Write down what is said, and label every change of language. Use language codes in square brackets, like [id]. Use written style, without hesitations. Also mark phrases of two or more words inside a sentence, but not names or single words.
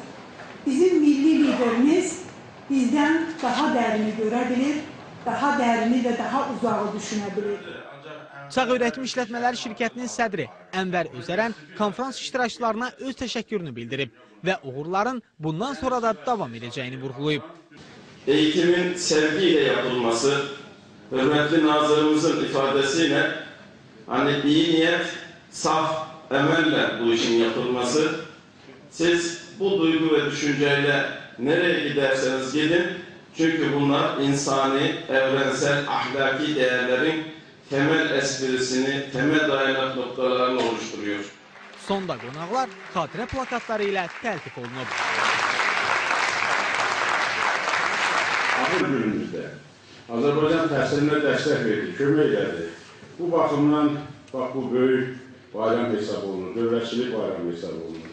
[az] Bizim milli liderimiz bizdən daha dərini görə bilir, daha dərini və daha uzağı düşünə bilir. Çağ Öyrətim İşlətmələri şirkətinin sədri Ənvər Özərən konferans iştirakçılarına öz təşəkkürünü bildirib və uğurların bundan sonra da davam edəcəyini vurğulayıb. [tr] Eğitimin sevgiyle yapılması, hürmetli nazırımızın ifadesiyle hani iyi niyet, saf emelle bu işin yapılması, siz bu duygu ve düşünceyle nereye giderseniz gidin, çünkü bunlar insani, evrensel, ahlaki değerlerin temel esprisini, temel dayanak noktalarını oluşturuyor. [az] Sonda qonaqlar xatirə plakatları ilə təltif olunub. Ahır günümüzdə Azərbaycan təhsilinə dəstək verdi, kömək elədi. Bu baxımdan bax, bu böyük bayram hesab olunur, dövlətçilik bayramı hesab olunur.